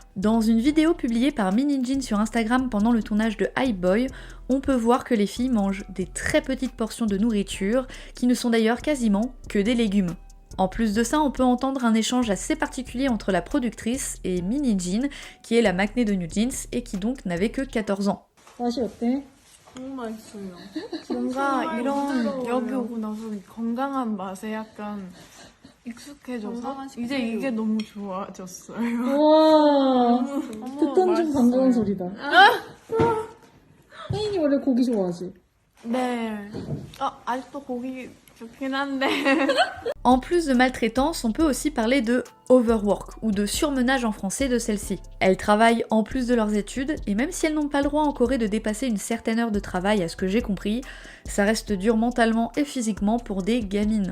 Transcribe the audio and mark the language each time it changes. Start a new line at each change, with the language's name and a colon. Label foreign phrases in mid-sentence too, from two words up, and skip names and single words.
French: Dans une vidéo publiée par Min Hee-jin sur Instagram pendant le tournage de Hype Boy, on peut voir que les filles mangent des très petites portions de nourriture, qui ne sont d'ailleurs quasiment que des légumes. En plus de ça, on peut entendre un échange assez particulier entre la productrice et Min Hee-jin, qui est la maknae de New Jeans et qui donc n'avait que 14 ans.
Korean: 맛이 어때? 너무 맛있어요. 뭔가 이런 여기 오고 나서 건강한 맛에 약간 익숙해져서 이제 이게 너무 좋아졌어요. 와, 듣던 중 맛있어요. 반가운 소리다. 혜인이 원래 고기 좋아하지? 네. 아직도 고기 좋긴 한데.
French: En plus de maltraitance, on peut aussi parler de overwork ou de surmenage en français de celles-ci. Elles travaillent en plus de leurs études et même si elles n'ont pas le droit en Corée de dépasser une certaine heure de travail à ce que j'ai compris, ça reste dur mentalement et physiquement pour des gamines.